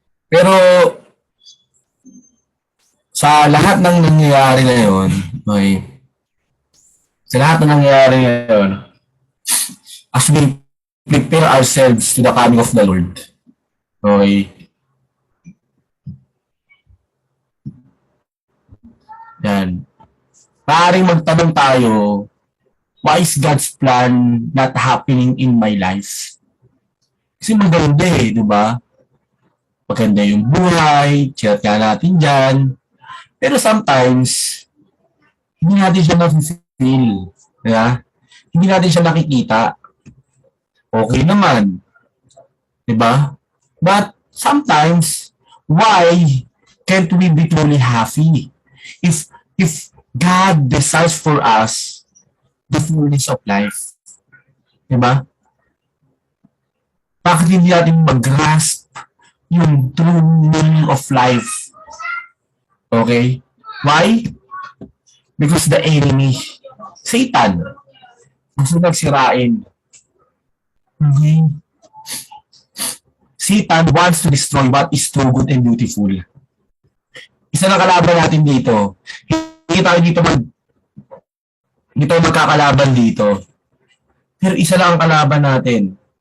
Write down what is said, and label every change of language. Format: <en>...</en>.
<tl>Pero sa lahat ng nangyayari ngayon, okay, sa lahat ng nangyayari ngayon,</tl> <en>as we prepare ourselves to the coming of the Lord,</en> <tl>okay, yan. Maaaring magtanong tayo,</tl> <en>why is God's plan not happening in my life?</en> <tl>Kasi maganda di ba? Maganda yung buhay, chat nga natin dyan. Pero sometimes, hindi natin siya na-feel. Hindi natin siya nakikita. Okay naman. Di ba?</tl> <en>But sometimes, why can't we be truly happy? If God desires for us the fullness of life, diba?</en> <tl>Bakit hindi natin mag-grasp yung</tl> <en>true meaning of life? Okay? Why? Because the enemy, Satan,</en> <tl>gusto nagsirain.</tl> <en>Okay? Satan wants to destroy what is true, good, and beautiful.</en> <tl>Isa na kalaban natin dito. Hindi tayo magkakalaban dito. Pero isa lang ang kalaban natin.</tl>